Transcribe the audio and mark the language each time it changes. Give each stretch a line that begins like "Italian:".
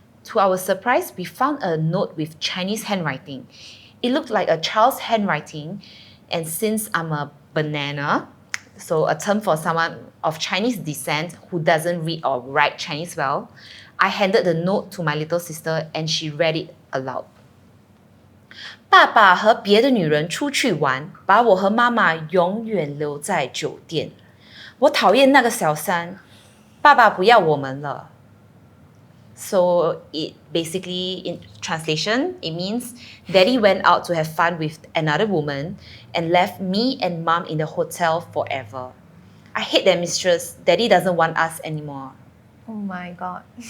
English: To our surprise, we found a note with Chinese handwriting. It looked like a child's handwriting, and since I'm a banana, so a term for someone of Chinese descent who doesn't read or write Chinese well, I handed the note to my little sister and she read it aloud.
Chinese: 爸爸和别的女人出去玩，把我和妈妈永远留在酒店。我讨厌那个小三，爸爸不要我们了。
English: So it basically, in translation, it means Daddy went out to have fun with another woman and left me and Mom in the hotel forever. I hate that mistress. Daddy doesn't want us anymore. Oh my god.